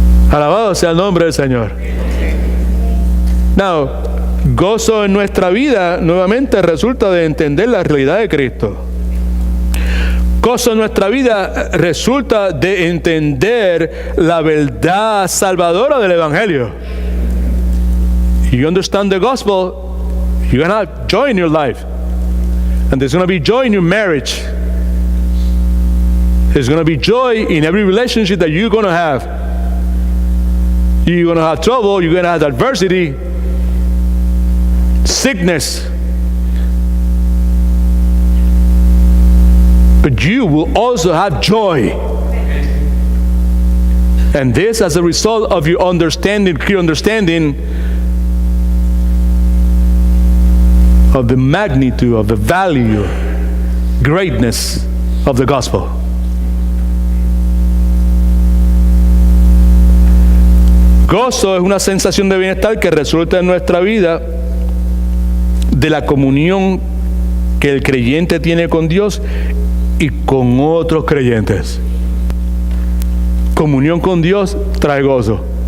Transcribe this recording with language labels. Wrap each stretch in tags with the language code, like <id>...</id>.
<es>Alabado sea el nombre del Señor. Now, gozo en nuestra vida nuevamente resulta de entender la realidad de Cristo. Gozo en nuestra vida resulta de entender la verdad salvadora del Evangelio.</es> <en>You understand the gospel, you're going to have joy in your life. And there's going to be joy in your marriage. There's going to be joy in every relationship that you're going to have. You're going to have trouble, you're going to have adversity, sickness. But you will also have joy. And this as a result of your understanding, clear understanding of the magnitude, of the value, greatness of the gospel.</en> <es>Gozo es una sensación de bienestar que resulta en nuestra vida de la comunión que el creyente tiene con Dios y con otros creyentes. Comunión con Dios trae gozo.</es>